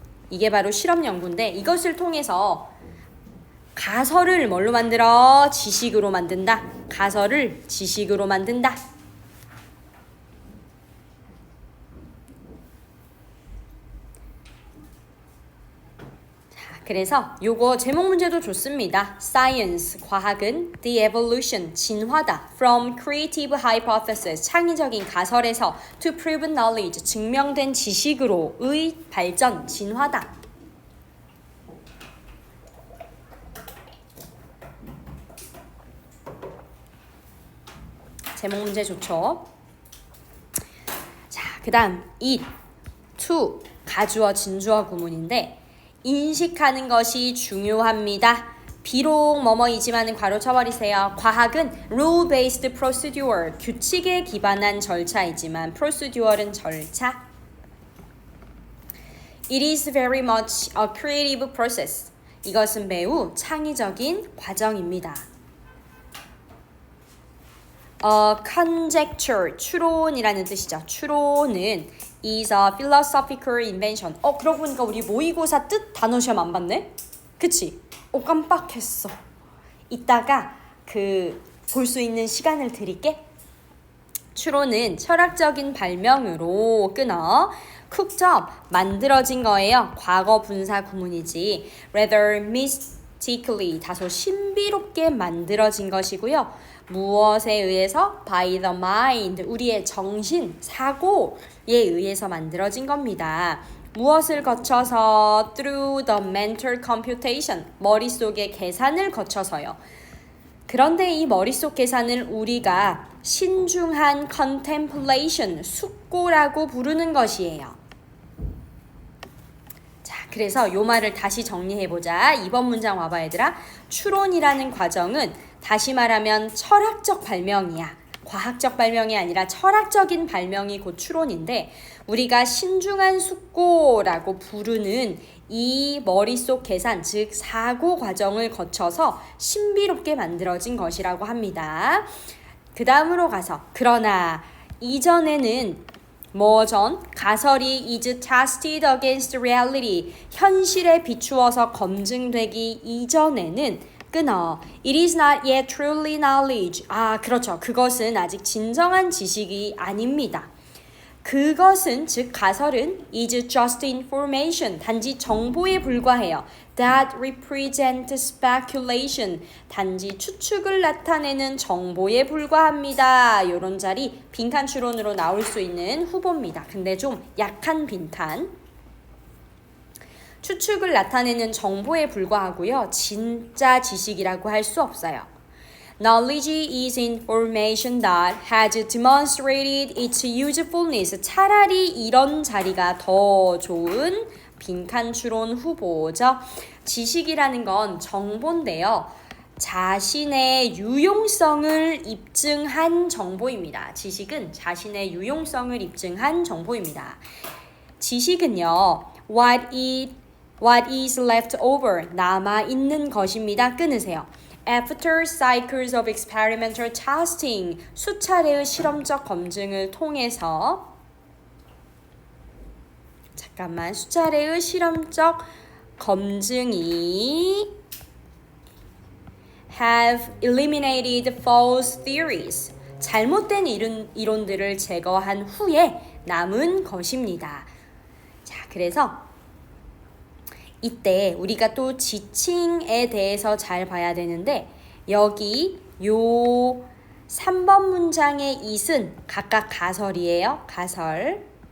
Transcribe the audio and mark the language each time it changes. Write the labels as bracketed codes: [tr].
[ko] 이게 바로 실험 연구인데 이것을 통해서 가설을 뭘로 만들어? 지식으로 만든다. 가설을 지식으로 만든다. 그래서 요거 제목 문제도 좋습니다. [en] Science, [ko] 과학은 [en] the evolution, [ko] 진화다. [en] From creative hypothesis, [ko] 창의적인 가설에서 [en] to proven knowledge, [ko] 증명된 지식으로의 발전, 진화다. 제목 문제 좋죠? 자, 그 다음 it, to, 가주어, 진주어 구문인데 인식하는 것이 중요합니다. 비록 뭐뭐이지만은 괄호 쳐버리세요. 과학은 rule-based procedure, 규칙에 기반한 절차이지만 procedure은 절차. [en] It is very much a creative process. [ko] 이것은 매우 창의적인 과정입니다. Conjecture, 추론이라는 뜻이죠. 추론은 [en] is a philosophical invention. [ko] 그러고 보니까 우리 모의고사 뜻 단어 시험 안 봤네? 그치? 깜빡했어. 이따가 볼 수 있는 시간을 드릴게. 추론은 철학적인 발명으로 끊어 [en] cooked up, [ko] 만들어진 거예요. 과거 분사 구문이지. [en] Rather mystically, [ko] 다소 신비롭게 만들어진 것이고요. 무엇에 의해서? [en] By the mind, [ko] 우리의 정신, 사고에 의해서 만들어진 겁니다. 무엇을 거쳐서? [en] Through the mental computation, [ko] 머릿속의 계산을 거쳐서요. 그런데 이 머릿속 계산을 우리가 신중한 contemplation, 숙고라고 부르는 것이에요. 자, 그래서 요 말을 다시 정리해보자. 이번 문장 와봐 얘들아. 추론이라는 과정은 다시 말하면 철학적 발명이야. 과학적 발명이 아니라 철학적인 발명이 곧 추론인데 우리가 신중한 숙고라고 부르는 이 머릿속 계산, 즉 사고 과정을 거쳐서 신비롭게 만들어진 것이라고 합니다. 그 다음으로 가서 그러나 이전에는 가설이 [en] is tested against reality, [ko] 현실에 비추어서 검증되기 이전에는 끊어. [en] It is not yet truly knowledge. [ko] 그렇죠. 그것은 아직 진정한 지식이 아닙니다. 그것은, 즉 가설은 [en] is just information, [ko] 단지 정보에 불과해요. [en] That represent speculation, [ko] 단지 추측을 나타내는 정보에 불과합니다. 이런 자리 빈칸 추론으로 나올 수 있는 후보입니다. 근데 좀 약한 빈칸. 추측을 나타내는 정보에 불과하고요. 진짜 지식이라고 할 수 없어요. [en] Knowledge is information that has demonstrated its usefulness. [ko] 차라리 이런 자리가 더 좋은 빈칸 추론 후보죠. 지식이라는 건 정보인데요. 자신의 유용성을 입증한 정보입니다. 지식은 자신의 유용성을 입증한 정보입니다. 지식은요, [en] what is left over, [ko] 남아있는 것입니다. 끊으세요. [en] After cycles of experimental testing, [ko] 수차례의 실험적 검증을 통해서 수차례의 실험적 검증이 [en] have eliminated false theories. [ko] 잘못된 이론들을 제거한 후에 남은 것입니다. 자, 그래서 이때 우리가 또 지칭에 대해서 잘 봐야 되는데 여기 요 3번 문장의 it은 각각 가설이에요. 가설.